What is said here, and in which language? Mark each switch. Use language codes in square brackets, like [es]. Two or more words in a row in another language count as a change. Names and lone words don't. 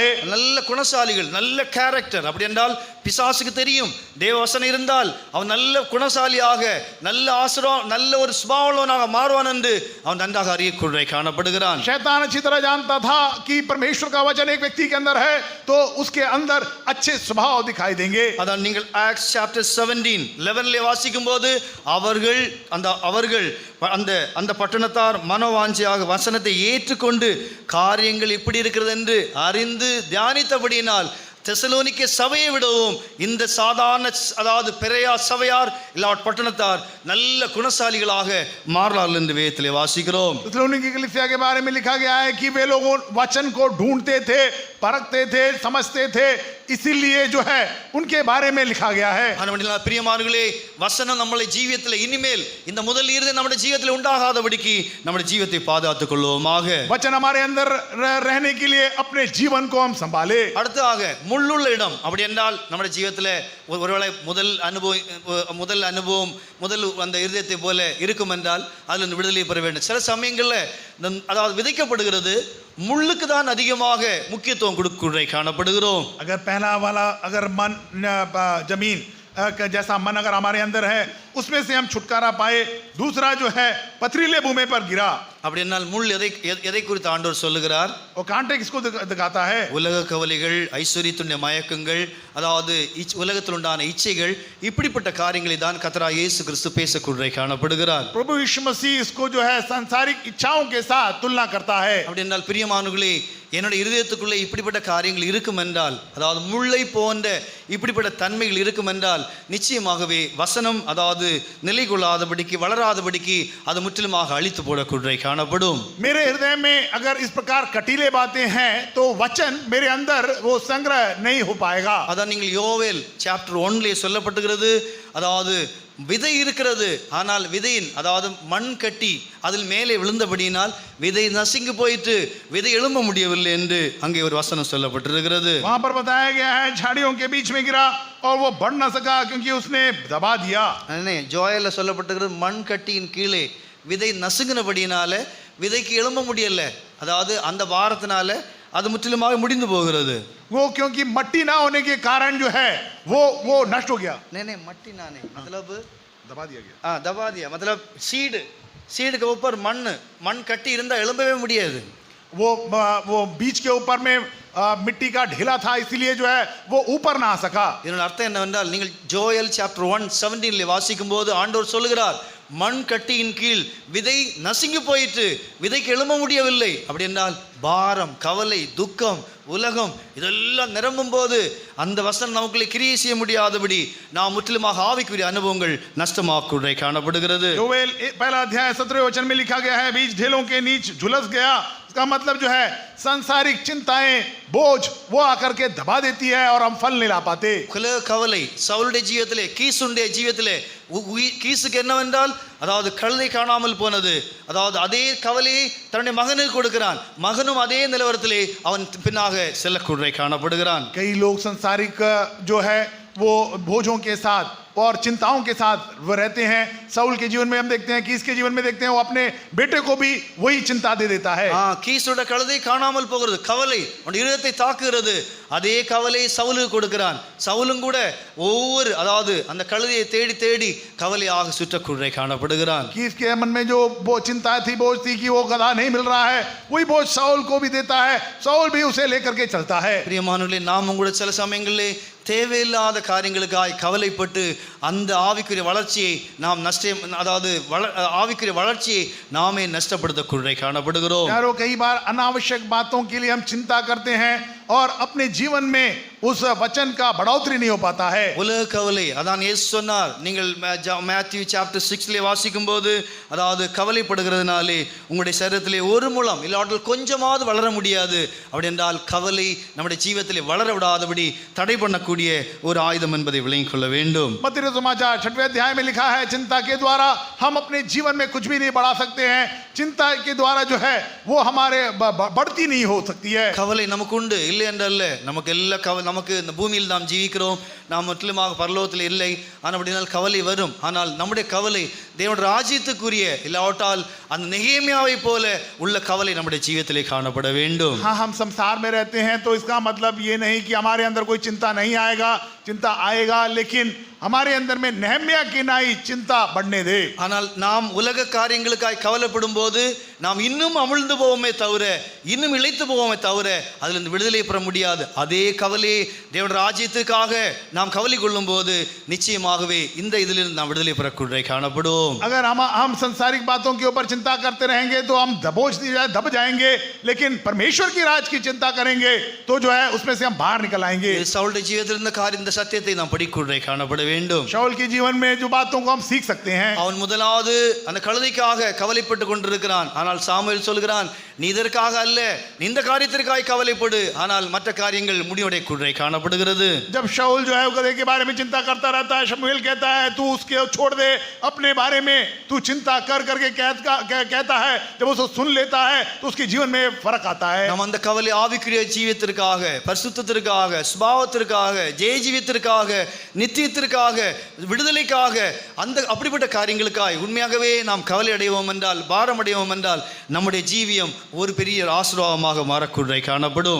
[ta] நல்ல குணசாலிகள், நல்ல கேரக்டர். அப்படி என்றால் பிசாசுக்கு தெரியும் தேவ வசனம் இருந்தால் அவன் நல்ல குணசாலியாக நல்ல நல்ல ஒரு சுபாவனாக மாறுவான் என்று அவன் நன்றாக அறியக்கூடிய காணப்படுகிறான். [hi] शैतान अच्छी तरह जानता था कि परमेश्वर का वचन एक व्यक्ति के अंदर है तो उसके अंदर अच्छे स्वभाव दिखाई देंगे. [ta] அதான் நீங்கள் ஆக்ட்ஸ் சாப்டர் 17:11 வாசிக்கும் போது அவர்கள் அந்த பட்டணத்தார் மனோவாஞ்சியாக வசனத்தை ஏற்றுக்கொண்டு காரியங்கள் எப்படி இருக்கிறது என்று அறிந்து தியானித்தபடியினால் தெசலோனிக்கே சபையை விடவும் இந்த சாதாரண அதாவது பெரியா சபையார் இல்லாட் பட்டணத்தார் நல்ல குணசாலிகளாக மாறலார்கள் என்று வேதத்திலே வாசிக்கிறோம். [hi] தெசலோனிக்கே कलीसिया के बारे में लिखा गया है कि वे लोग वचन को ढूंढते थे, परखते थे, समझते थे इसीलिए जो है उनके बारे में लिखा गया है। [ta] ஆனபடியால் பிரியமானவர்களே, வசனம் நம்மளை ஜீவியத்தில் இனிமேல் இந்த முதல் ஈர்தை நம்முடைய ஜீவியத்தில் உண்டாகாதபடிக்கு நம்முடைய ஜீவத்தை பாதுகாத்துக் கொள்வோமாக. [hi] वचन हमारे अंदर रहने के लिए अपने जीवन को हम संभाले। [ta] அடுத்ததாக முள்ளுள்ள இடம் அப்படி என்றால் நம்முடைய ஜீவியத்தில் ஒருவேளை முதல் அனுபவம் முதல் அந்த இருதயத்தை போல இருக்கும் என்றால் அதில் இருந்து விடுதலை பெற வேண்டும். சில சமயங்களில் அதாவது விதைக்கப்படுகிறது முள்ளுக்கு தான் அதிகமாக முக்கியத்துவம் கொடுக்குறை காணப்படுகிறோம். [hi] अगर पहला वाला अगर मन जमीन जैसा मन अगर हमारे अंदर है उसमें से हम छुटकारा पाए, दूसरा जो है पथरीले भूमि पर गिरा. [ta] அப்படி என்றால் முள் எதை குறித்து ஆண்டவர் சொல்லுகிறார்? [hi] और कांटे किसको दिखाता है? [ta] உலக கவலைகள், ஐஸ்வரியத்துடைய மயக்கங்கள், அதாவது உலகத்தில் உண்டான இச்சைகள், இப்படிப்பட்ட காரியங்களை தான் கர்த்தராகிய இயேசு கிறிஸ்து பேசக்கூட காணப்படுகிறார். [hi] प्रभु यीशु मसीह इसको जो है सांसारिक इच्छाओं के साथ तुलना करता है. [ta] அப்படி என்றால் பிரியமானவர்களே, என்னுடைய இருதயத்துக்குள்ளே இப்படிப்பட்ட காரியங்கள் இருக்கும் என்றால், அதாவது முள்ளை போன்ற இப்படிப்பட்ட தன்மைகள் இருக்கும் என்றால் நிச்சயமாகவே வசனம் அதாவது நிலை கொள்ளாதபடிக்கு வளராதபடிக்கு அது முற்றிலுமாக அழித்து போடக்கூட காணப்படும். [hi] मेरे हृदय में अगर इस प्रकार कटीले बातें हैं तो वचन मेरे अंदर वो संग्रह नहीं हो पाएगा. [ta] அதான் நீங்கள் யோவேல் சாப்டர் 1 சொல்லப்பட்டுகிறது. அதாவது விதை இருக்கிறது, ஆனால் விதையின் அதாவது மண் கட்டி அதில் மேலே விழுந்தபடியினால் விதை நசுங்கி போயிட்டு விதை எழும்ப முடியவில்லை என்று அங்கே ஒரு வசனம் சொல்லப்பட்டிருக்கிறது. [hi] वहां पर बताया गया है झाड़ियों के बीच में गिरा और वो बढ़ ना सका क्योंकि उसने दबा दिया. [ta] ஜோயல்ல சொல்லப்பட்டிருக்கிறது மண் கட்டியின் கீழே விதை நசுங்கினபடியினால விதைக்கு எழும்ப முடியல, அதாவது அந்த வாரத்தினால அது முற்றிலுமாக முடிந்து போகிறது. [hi] वो क्योंकि मट्टी ना होने के कारण जो है वो नष्ट हो गया. नहीं मट्टी ना नहीं मतलब दबा दिया गया. दबा दिया मतलब सीड के ऊपर [ta] மண் கட்டி இருந்தா எழும்பவே முடியாது. [hi] वो बीज के ऊपर में मिट्टी का ढेला था, इसीलिए जो है वो ऊपर ना आ सका. [ta] இதன் அர்த்தம் என்னவென்றால் நீங்கள் ஜோயல் சாப்டர் 1:17 வாசிக்கும் போது ஆண்டவர் சொல்லுகிறார், மண் கட்டியின் கீழ் விதை நசுங்கி போயிட்டு விதைக்கு எழும்ப முடியவில்லை. அப்படி என்றால் பாரம், கவலை, துக்கம், உலகம் இதெல்லாம் நிரம்பும் போது அந்த வசனம் நமக்குள்ளே கிரியை செய்ய முடியாதபடி நாம் முற்றிலுமாக ஆவிக்குரிய அனுபவங்கள் நஷ்டமாக்குறை காணப்படுகிறது. [hi] योवेल पहला अध्याय 17 वचन में लिखा गया है, बीज ढेलों के नीच झुलस गया. इसका मतलब जो है सांसारिक चिंताएं, बोझ वो आकर के दबा देती है और हम फल नहीं ला पाते. [ta] உலக கவலை சவுலுடைய ஜீவியத்திலே, கீசுடைய ஜீவியத்திலே கீசுக்கு என்னவென்றால் அதாவது கழுதை காணாமல் போனது, அதாவது அதே கவலையை தன்னுடைய மகனுக்கு கொடுக்கிறான், மகனும் அதே நிலவரத்திலே அவன் பின்னாக செல்லக்கூட காணப்படுகிறான். [hi] कई लोग संसारिक जो है वो बोझों के साथ और चिंताओं के साथ वो रहते हैं. साउल के जीवन में हम देखते हैं, कीस के जीवन में देखते हैं, वो अपने बेटे को भी वही चिंता दे देता है. [ta] கீசுடைய கழுதை காணாமல் போகிறது, கவலை அவனுடைய இருதயத்தை தாக்குகிறது. அதே கவலை சவுலுக்கு கொடுக்கிறான். சவுலும் கூட ஒவ்வொரு அதாவது அந்த கழுதையை தேடி தேடி கவலையாக சுற்றக்கூட காணப்படுகிறான். [hi] कीस के मन में जो वो चिंता थी, बोझ थी कि वो गधा नहीं मिल रहा है, वही बोझ साउल को भी देता है. साउल भी उसे लेकर के चलता है. [ta] பிரியமானவர்களே, நாமும் கூட சில சமயங்களிலே தேவையில்லாத காரியங்களுக்காய் கவலைப்பட்டு அந்த ஆவிக்குரிய வளர்ச்சியை நாம் அதாவது ஆவிக்குரிய வளர்ச்சியை நாமே நஷ்டப்படுத்தக்கூட காணப்படுகிறோம். [hi] यारों कई बार अनावश्यक बातों के लिए हम चिंता करते हैं और अपने जीवन में उस वचन का बढ़ोतरी नहीं हो पाता है. [ta] உலக கவலை அதான் இயேசு சொன்னார். நீங்கள் மேத்யூ சாப்டர் 6 வாசிக்கும் போது அதாவது கவலைப்படுகிறதுனாலே உங்களுடைய சரீரத்திலே ஒரு முழம் இல்லாமல் கொஞ்சமாவது வளர முடியாது. அப்படி என்றால் கவலை நம்முடைய ஜீவியத்திலே வளர விடாதபடி தடை பண்ணக்கூடிய ஒரு ஆயுதம் என்பதை விளங்கிக் கொள்ள வேண்டும். [hi] मत्ती समाचार 6वें अध्याय में लिखा है, चिंता के द्वारा हम अपने जीवन में कुछ भी नहीं बढ़ा सकते हैं. चिंता के द्वारा जो है वो हमारे बढ़ती नहीं हो सकती है. [ta] கவலை நமக்கு உண்டு, இல்லை என்றல்ல. நமக்கு நமக்கு இந்த பூமியில் நாம் ஜீவிக்கிறோம், நாம் முற்றிலுமாக பரலோகத்தில் இல்லை. ஆனால் அப்படினால் கவலை வரும். ஆனால் நம்முடைய கவலை தேவனுடைய ராஜ்யத்துக்குரிய இல்லாவிட்டால் அந்த நெகேமியாவை போல உள்ள கவலை நம்முடைய ஜீவியத்திலே காணப்பட வேண்டும். [hi] हाँ, हम संसार में रहते हैं तो इसका मतलब ये नहीं कि हमारे अंदर कोई चिंता नहीं आएगा. चिंता आएगा, लेकिन हमारे अंदर में नेहमिया की नाई चिंता बढ़ने दे. [ta] ஆனால் நாம் உலக காரியங்களுக்காய் கவலைப்படும் போது நாம் இன்னும் அமிழ்ந்து போவோமே தவிர, இன்னும் இழைத்து போவோமே தவிர அதிலிருந்து விடுதலை பெற முடியாது. அதே கவலையை தேவனுடைய ராஜ்யத்துக்காக நாம் கவலை கொள்ளும் போது நிச்சயமாகவே இந்த இதிலிருந்து நாம் விடுதலை பெறக்கூட காணப்படுவோம். [hi] अगर हम संसारिक बातों के ऊपर चिंता करते रहेंगे तो हम दब जाएंगे, लेकिन परमेश्वर की राज की चिंता करेंगे तो जो है उसमें से हम बाहर निकल आएंगे. [ta] சவுலுடைய ஜீவியத்தில் இந்த காரியம், இந்த சத்தியத்தை நாம் படிக்கூட காணப்பட வேண்டும். [hi] शाऊल के जीवन में जो बातों को हम सीख सकते हैं, [ta] அவன் முதலாவது அந்த கழுதைக்காக கவலைப்பட்டு கொண்டிருக்கிறான். ஆனால் சாமுவேல் சொல்கிறான், நீ இதற்காக அல்ல, நீ இந்த காரியத்திற்காக கவலைப்படு, ஆனால் மற்ற காரியங்கள் முடிவடையக்கூட காணப்படுகிறது. [hi] जब शाऊल जो है वो गदहे के बारे में चिंता करता रहता है, शमूएल कहता है तू उसके छोड़ दे, अपने बारे में तू चिंता कर करके कहता है. जब उसको सुन लेता है तो उसके जीवन में फर्क आता है. [ta] நாம் அந்த கவலை ஆவிக்குரிய ஜீவியத்திற்காக, பரிசுத்தத்திற்காக, சுபாவத்திற்காக, ஜெய ஜீவியத்திற்காக, நித்தியத்திற்காக, விடுதலைக்காக, அந்த அப்படிப்பட்ட காரியங்களுக்காய் உண்மையாகவே நாம் கவலை அடைவோம் என்றால், பாரம் அடைவோம் என்றால், நம்முடைய ஜீவியம் ஒரு பெரிய ஆசீர்வாதமாக மாறக்கூட காணப்படும்.